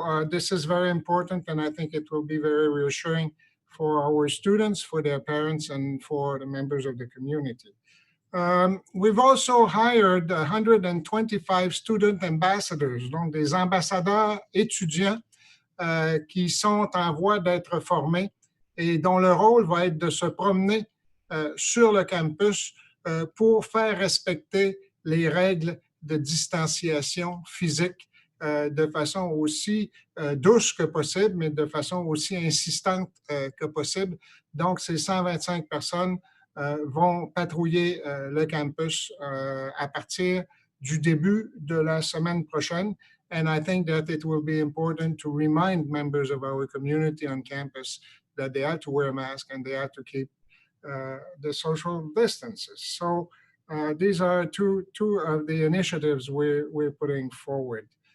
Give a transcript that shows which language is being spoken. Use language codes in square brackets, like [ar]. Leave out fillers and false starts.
[en] This is very important, and I think it will be very reassuring for our students, for their parents, and for the members of the community. We've also hired 125 student ambassadors, [fr] donc des ambassadeurs étudiants qui sont en voie d'être formés et dont le rôle va être de se promener sur le campus pour faire respecter les règles de distanciation physique de façon aussi douce que possible, mais de façon aussi insistante que possible. Donc, ces 125 personnes vont patrouiller le campus à partir du début de la semaine prochaine. [en] And I think that it will be important to remind members of our community on campus that they have to wear a mask and they have to keep the social distances. So these are two of the initiatives we're putting forward.